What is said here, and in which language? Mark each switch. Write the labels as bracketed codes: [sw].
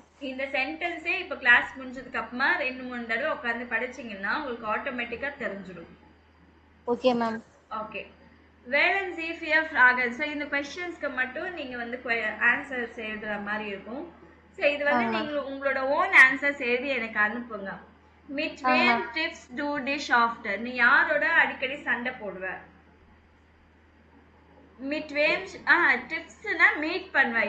[ta] இந்த சென்டென்ஸே இப்ப கிளாஸ் முடிஞ்சதுக்கு அப்புறமா 2-3 தடவை உட்கார்ந்து படிச்சீங்கன்னா உங்களுக்கு ஆட்டோமேட்டிக்கா தெரிஞ்சிடும். Okay ma'am. [de] ஓகே. Wählen Sie 4 Fragen. [ta] So இந்த क्वेश्चंस्க்கு மட்டும் நீங்க வந்து ஆன்சர்ஸ் எழுதுற மாதிரி இருக்கும். சோ இது வந்து நீங்க உங்களோட ஓன் ஆன்சர்ஸ் எழுதி எனக்கு அனுப்புங்க. [de] Mit wem triffst du dich oft? [ta] நீ யாரோட அடிக்கடி சண்டை போடுவ? [de] Mit wem triffs [ta] னா மீட் பண்ணுவ.